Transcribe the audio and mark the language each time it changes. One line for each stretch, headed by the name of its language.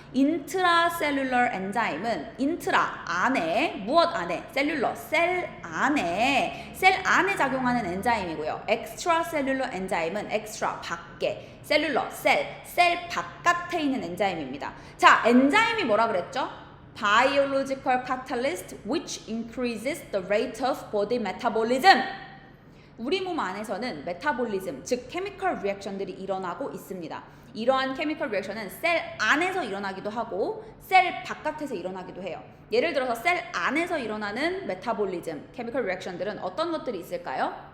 Korean: 인트라셀룰러 엔자임은 인트라 안에, 무엇 안에? 셀룰러, 셀 안에 작용하는 엔자임이고요. 엑스트라셀룰러 엔자임은 엑스트라 밖에, 셀룰러 셀 바깥에 있는 엔자임입니다. 자, 엔자임이 뭐라 그랬죠?
English: Biological catalyst which increases the rate of body metabolism.
Korean: 우리 몸 안에서는 메타볼리즘, 즉 케미컬 리액션들이 일어나고 있습니다. 이러한 케미컬 리액션은 셀 안에서 일어나기도 하고 셀 바깥에서 일어나기도 해요. 예를 들어서 셀 안에서 일어나는 메타볼리즘, 케미컬 리액션들은 어떤 것들이 있을까요?